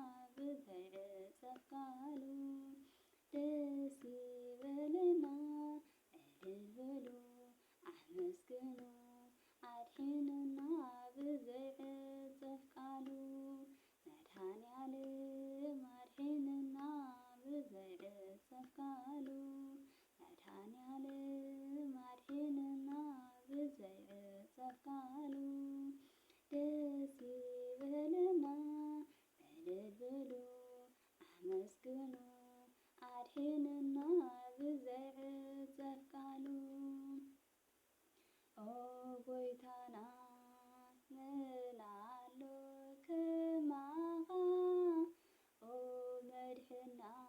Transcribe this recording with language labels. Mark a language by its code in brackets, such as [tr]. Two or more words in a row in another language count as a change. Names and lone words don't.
[am] ብዘይዕጸፍካሉ ደስ ይበለና እልል በሉ አመስግኑ አድኅነና ብዘይዕጸፍካሉ መድኃኔዓለም አድኅነና ብዘይዕጸፍካሉ መድኃኔዓለም አድኅነና ብዘይዕጸፍካሉ ደስ ይበለና እልል በሉ አመስግኑ አድኅነና ብዘይዕጸፍካሉ [ti] ኦ ጎይታና ምናሎ ከማኻ ኦ መድኅና